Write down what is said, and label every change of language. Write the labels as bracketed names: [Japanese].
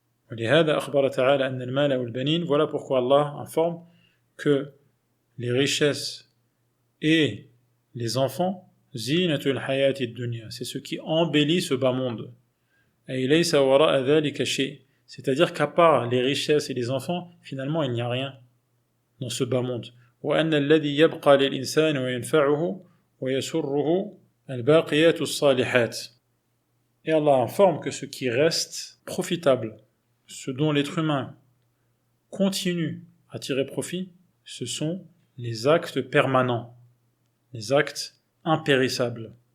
[French] Voilà pourquoi Allah informe que les richesses et les enfants, c'est ce qui embellit ce bas monde. C'est-à-dire qu'à part les richesses et les enfants, finalement il n'y a rien dans ce bas monde. [Arabic] وأن الذي يبقى للإنسان وينفعه ويسره الباقيات الصالحات. [French] Et Allah informe que ce qui reste profitable, ce dont l'être humain continue à tirer profit, ce sont les actes permanents, les actes impérissables.